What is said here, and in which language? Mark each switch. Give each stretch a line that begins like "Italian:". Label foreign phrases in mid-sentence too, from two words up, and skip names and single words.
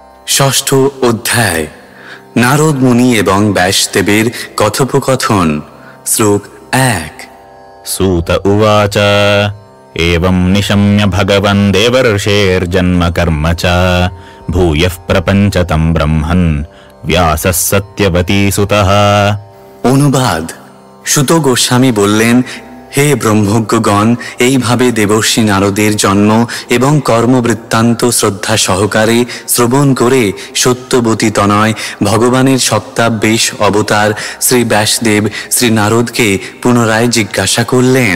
Bangla: ষষ্ঠ অধ্যায় নারদ মুনি এবং ব্যাসদেবের কথোপকথন। শ্লোক 1।
Sanskrit: सूत उवाच एवं निशम्य भगवन् देवर्षेर्जन्म कर्म च भूयः प्रपञ्च तं ब्रह्मन् व्यासः सत्यवती सुतः।
Bangla: অনুবাদ। সুত গোস্বামী বললেন, হে ব্রহ্মজ্ঞগণ, এইভাবে দেবর্ষি নারদের জন্ম এবং কর্মবৃত্তান্ত শ্রদ্ধা সহকারে শ্রবণ করে সত্যবতী তনয় ভগবানের সত্তাবেশ অবতার শ্রী ব্যাসদেব শ্রী নারদকে পুনরায় জিজ্ঞাসা করলেন।